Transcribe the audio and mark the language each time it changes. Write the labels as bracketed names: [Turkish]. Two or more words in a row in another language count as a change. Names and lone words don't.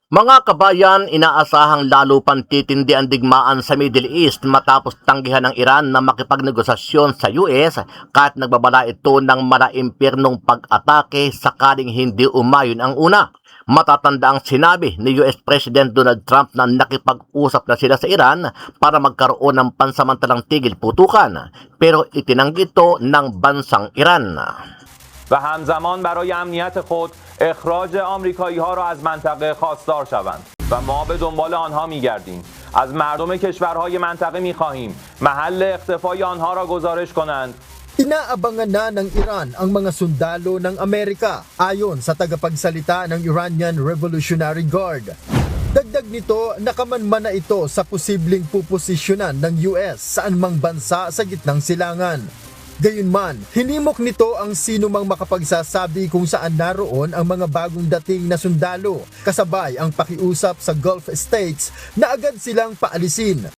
[Filipino] Mga kabayan, inaasahang lalo pang titindi ang digmaan sa Middle East matapos tanggihan ng Iran na makipagnegosasyon sa US kahit nagbabala ito ng malaimpyernong pag-atake sakaling hindi umayon ang una. Matatanda ang sinabi ni US President Donald Trump na nakipag-usap na sila sa Iran para magkaroon ng pansamantalang tigil putukan, pero itinanggi ito ng bansang Iran. [Persian] و همزمان برای امنیت خود اخراج آمریکایی‌ها را از منطقه خواستار شوند و ما به دنبال آنها می‌گردیم. از مردم کشورهای منطقه می‌خواهیم محل اختفای آنها را گزارش کنند. [Filipino] Inaabangan na ng Iran ang mga sundalo ng Amerika ayon sa tagapagsalita ng Iranian Revolutionary Guard. Dagdag nito, nakamanman na ito sa posibleng puposisyonan ng US sa anumang bansa sa gitnang silangan. Gayunman, hinimok nito ang sino mang makapagsasabi kung saan naroon ang mga bagong dating na sundalo, kasabay ang pakiusap sa Gulf States na agad silang paalisin.